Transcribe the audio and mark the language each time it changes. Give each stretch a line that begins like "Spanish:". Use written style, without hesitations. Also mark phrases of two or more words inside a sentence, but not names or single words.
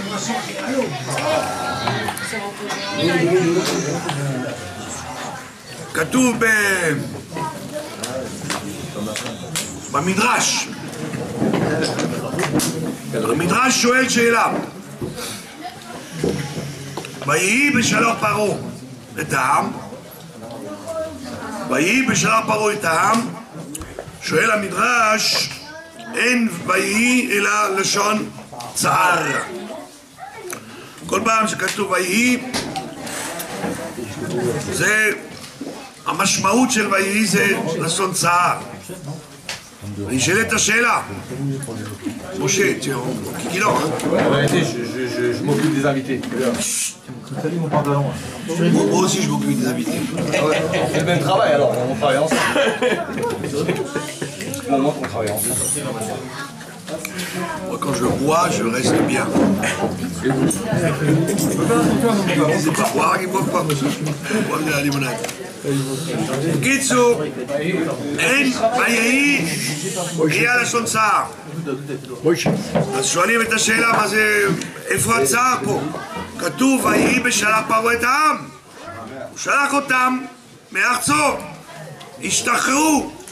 Hebrew: כתוב במדרש, המדרש שואל שאלה, ויהי בשלח פרעה את העם, ויהי בשלח פרעה את העם, שואל המדרש, אין ויהי אלא לשון צער. כל פעם שכתוב ויהי, זה המשמעות של ויהי זה לשון צער. אני אשאל את השאלה. משה,
French: qui non En vérité, je m'occupe des invités. Moi aussi je m'occupe des invités. C'est le même travail alors, on travaille ensemble. Au moins qu'on travaille ensemble. Moi quand je bois, je reste bien. C'est pas boire, ils boivent pas. Ils boivent de la limonade.
Hebrew: קיצור, אין ויהי יהיה הלשון צער. אז שואלים את השאלה מה זה, איפה הצער פה? כתוב ויהי בשלח פרעה את העם. הוא שלח אותם מארצו, השתחררו.